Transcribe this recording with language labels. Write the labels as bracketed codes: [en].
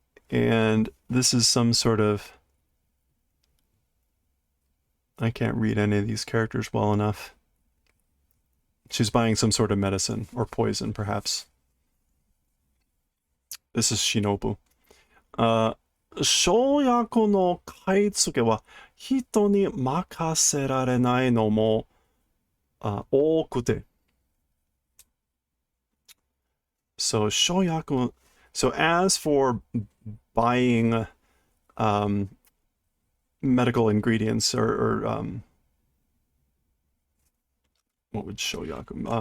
[en] And this is some sort of, I can't read any of these characters well enough. She's buying some sort of medicine or poison, perhaps. This is Shinobu. [ja] 生薬の買い付けは人に任せられないのも多くて. [en] So 生薬, so as for buying medical ingredients or what would 生薬?